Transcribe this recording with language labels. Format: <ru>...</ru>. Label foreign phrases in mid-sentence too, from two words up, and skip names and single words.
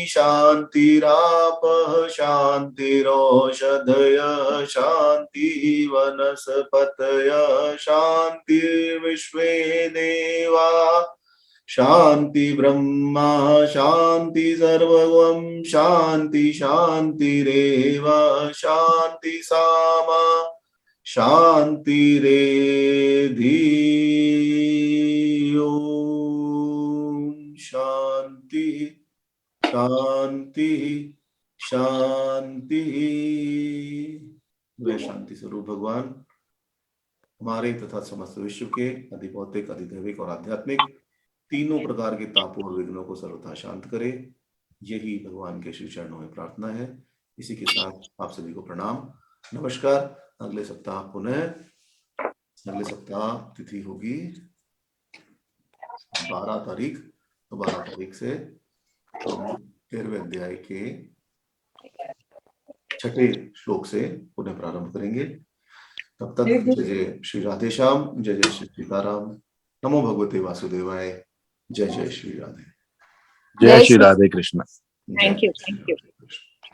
<sa>शांतिरापः शांतिरौषधयः शांति, वनस्पतयः शांतिर्विश्वे देवा शांति, ब्रह्मा शांति, सर्वगं शांति शांतिरेव शांति, सामा शांतिरेधि। ओम शांति शांति शांति।</sa> <hi>वे शांति स्वरूप भगवान हमारे तथा समस्त विश्व के अधिभौतिक, अधिदैविक और आध्यात्मिक तीनों प्रकार के तापों और विघ्नों को सर्वथा शांत करे, यही भगवान के श्री चरणों में प्रार्थना है। इसी के साथ आप सभी को प्रणाम, नमस्कार। अगले सप्ताह तिथि होगी 12 तारीख, तो 12 तारीख से हम 13वें अध्याय के 6ठे श्लोक से पुनः प्रारंभ करेंगे। तब तक जय जय श्री राधे श्याम, जय जय श्री सीताराम,</hi> <sa>नमो भगवते वासुदेवाय,</sa> <hi>जय जय श्री राधे, जय श्री राधे कृष्ण।</hi> <en>thank you.</en>